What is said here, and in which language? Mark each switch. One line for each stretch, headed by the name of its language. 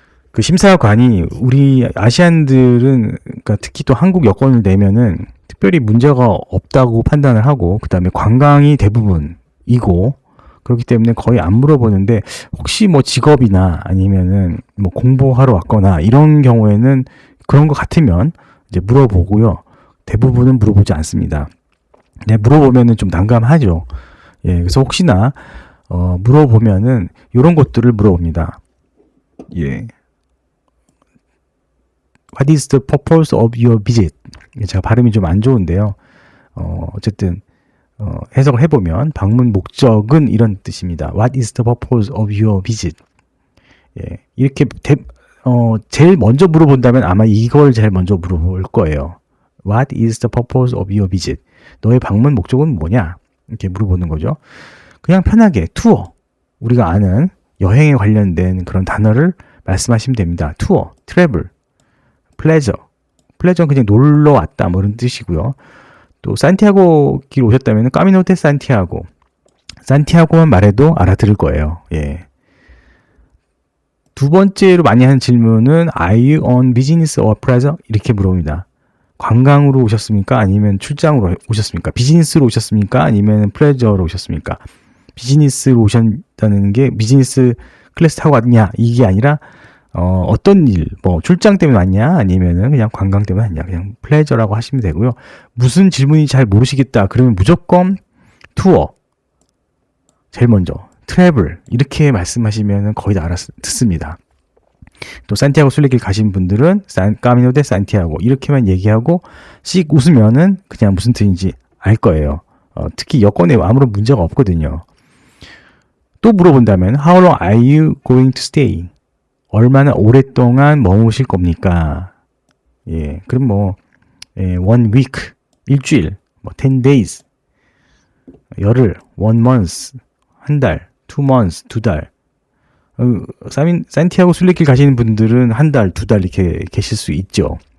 Korean: 그 심사관이 우리 아시안들은, 그러니까 특히 또 한국 여권을 내면은 특별히 문제가 없다고 판단을 하고, 그 다음에 관광이 대부분이고, 그렇기 때문에 거의 안 물어보는데, 혹시 뭐 직업이나 아니면은 뭐 공부하러 왔거나 이런 경우에는 그런 것 같으면 이제 물어보고요. 대부분은 물어보지 않습니다. 네, 물어보면은 좀 난감하죠. 예, 그래서 혹시나 물어보면은 이런 것들을 물어봅니다. 예.
English: What is the purpose of your visit?
Korean: 제가 발음이 좀 안 좋은데요. 어쨌든 해석을 해보면 방문 목적은 이런 뜻입니다.
English: What is the purpose of your visit?
Korean: 예, 이렇게 제일 먼저 물어본다면 아마 이걸 제일 먼저 물어볼 거예요.
English: What is the purpose of your visit?
Korean: 너의 방문 목적은 뭐냐? 이렇게 물어보는 거죠. 그냥 편하게 투어, 우리가 아는 여행에 관련된 그런 단어를 말씀하시면 됩니다. 투어, 트래블, 플레저. 플레저는 그냥 놀러 왔다 뭐 이런 뜻이고요. 또 산티아고 길 오셨다면 까미노 데 산티아고. 산티아고만 말해도 알아들을 거예요. 예. 두 번째로 많이 하는 질문은
English: Are you on business or pleasure?
Korean: 이렇게 물어봅니다. 관광으로 오셨습니까? 아니면 출장으로 오셨습니까? 비즈니스로 오셨습니까? 아니면 플레저로 오셨습니까? 비즈니스로 오셨다는 게 비즈니스 클래스 타고 왔냐? 이게 아니라 어떤 일, 뭐 출장 때문에 왔냐? 아니면은 그냥 관광 때문에 왔냐? 그냥 플레저라고 하시면 되고요. 무슨 질문이 잘 모르시겠다. 그러면 무조건 투어, 제일 먼저 트래블 이렇게 말씀하시면 거의 다 알아듣습니다. 또 산티아고 순례길 가신 분들은 까미노 데 산티아고 이렇게만 얘기하고 씩 웃으면은 그냥 무슨 뜻인지 알 거예요. 특히 여권에 아무런 문제가 없거든요. 또 물어본다면
English: How long are you going to stay?
Korean: 얼마나 오랫동안 머무실 겁니까? 예, 그럼 뭐
English: one week,
Korean: 일주일, 뭐
English: 10 days,
Korean: 열흘,
English: one month,
Korean: 한 달,
English: two months,
Korean: 두 달. 산티아고 순례길 가시는 분들은 한 달, 두 달 이렇게 계실 수 있죠.